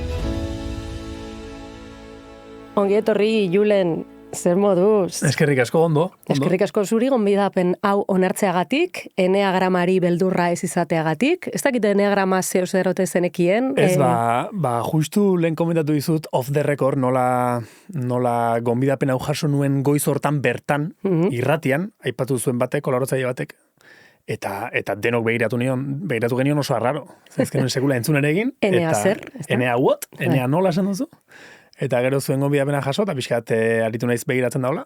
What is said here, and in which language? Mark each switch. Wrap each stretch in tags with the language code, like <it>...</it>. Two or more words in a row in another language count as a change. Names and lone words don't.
<eu>Ongi etorri, Julen, zer moduz? Eskerrik asko ondo. Eskerrik asko zuri gonbidapen hau onartzeagatik, Eneagramari beldurra ez izateagatik. Ez dakit Eneagrama zeo zerote zenekien. Ez, justu lehen komentatu dizut</eu> <en>off the record</en> <eu>nola gonbidapen hau jaso nuen goiz hortan bertan, irratian, aipatu zuen batek, kolaboratzaile batek, eta denok begiratu genion oso arraro. Zaizken sekula entzun ere egin. Enea zer? Enea what? Enea nola esan duzu? Eta gero zuen gonbidapena jaso, eta pixkat aritu naiz begiratzen daula.</eu>